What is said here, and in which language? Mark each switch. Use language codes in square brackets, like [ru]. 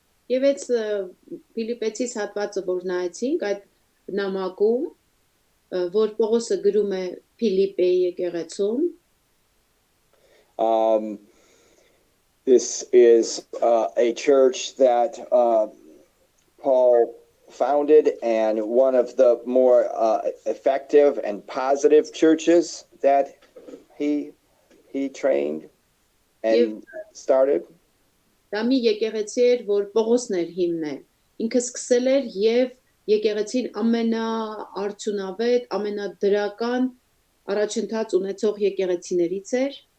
[hy] Եվ այս Փիլիպեցիս հատվածը որ նայեցինք այդ նամակում, որ Պողոսը գրում է Փիլիպեի եկեղեցուն, [en] this is a church that Paul founded and one of the more effective and positive churches that he trained and started. [hy] Դա մի եկեղեցի էր, որ Պողոսն էր հիմնել։ Ինքը սկսել էր եւ եկեղեցին ամենաարդյունավետ, ամենադրական առաջընթաց ունեցող եկեղեցիներից էր։